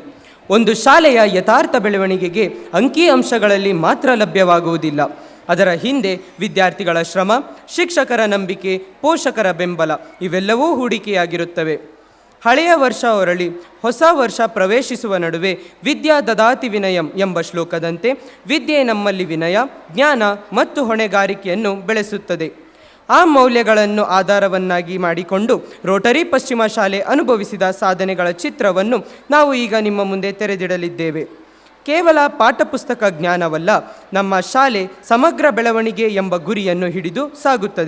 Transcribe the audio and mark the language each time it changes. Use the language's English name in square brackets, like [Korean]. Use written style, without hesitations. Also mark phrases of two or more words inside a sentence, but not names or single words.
[Kannada] ಒಂದು ಶಾಲೆಯ ಯಥಾರ್ಥ ಬೆಳವಣಿಗೆಗೆ ಅಂಕಿ ಅಂಶಗಳಲ್ಲಿ ಮಾತ್ರ ಲಭ್ಯವಾಗುವುದಿಲ್ಲ. ಅದರ ಹಿಂದೆ ವಿದ್ಯಾರ್ಥಿಗಳ ಶ್ರಮ, ಶಿಕ್ಷಕರ ನಂಬಿಕೆ, ಪೋಷಕರ ಬೆಂಬಲ ಇವೆಲ್ಲವೂ ಹೂಡಿಕೆಯಾಗಿರುತ್ತವೆ. ಹಳೆಯ ವರ್ಷ ಹೊರಳಿ ಹೊಸ ವರ್ಷ ಪ್ರವೇಶಿಸುವ ನಡುವೆ [Sanskrit] ವಿದ್ಯಾ ದದಾತಿ ವಿನಯಂ [Kannada] ಎಂಬ ಶ್ಲೋಕದಂತೆ ವಿದ್ಯೆ ನಮ್ಮಲ್ಲಿ ವಿನಯ, ಜ್ಞಾನ ಮತ್ತು ಹೊಣೆಗಾರಿಕೆಯನ್ನು ಬೆಳೆಸುತ್ತದೆ. ಆ ಮೌಲ್ಯಗಳನ್ನು ಆಧಾರವನ್ನಾಗಿ ಮಾಡಿಕೊಂಡು ರೋಟರಿ ಪಶ್ಚಿಮ ಶಾಲೆ ಅನುಭವಿಸಿದ ಸಾಧನೆಗಳ ಚಿತ್ರವನ್ನು ನಾವು ಈಗ ನಿಮ್ಮ ಮುಂದೆ ತೆರೆದಿಡಲಿದ್ದೇವೆ. ಕೇವಲ ಪಾಠಪುಸ್ತಕ ಜ್ಞಾನವಲ್ಲ, ನಮ್ಮ ಶಾಲೆ ಸಮಗ್ರ ಬೆಳವಣಿಗೆ ಎಂಬ ಗುರಿಯನ್ನು ಹಿಡಿದು ಸಾಗುತ್ತದೆ.